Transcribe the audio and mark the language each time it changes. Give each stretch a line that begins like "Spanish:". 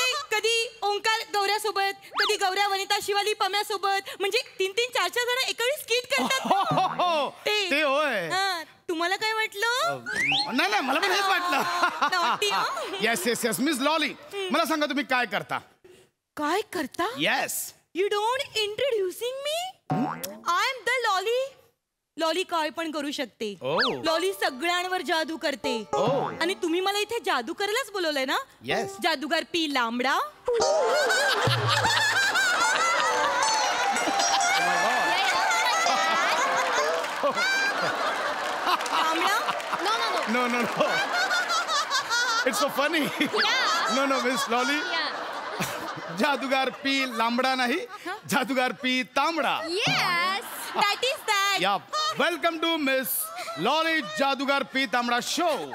Marathi: कधी ओंकार गौऱ्यासोबत, कधी गौऱ्या वनिता शिवाली पम्यासोबत. म्हणजे 3-3, 4-4 जण एकावेळी स्किट करतात. ते होय. तुम्हाला काय वाटलं? नाही मला पण हेच वाटलं. येस. मिस लॉली, मला सांगा तुम्ही काय करता? काय करता?
English: Yes. You don't introducing me? I am the Lolly.
Marathi: Lolly काय पण करू शकते. लॉली सगळ्यांवर जादू करते. आणि तुम्ही मला इथे जादू करायलाच बोलवलंय ना?
English: Yes.
Marathi: जादूगार P lambda.
English: No. It's so funny. No, Miss Lolly.
Marathi: जादूगार पी लांबडा नाही, जादूगार पी तांबडा.
English: Yes, that is that. Yeah, welcome to Miss Lolly जादूगार P तांबडा show.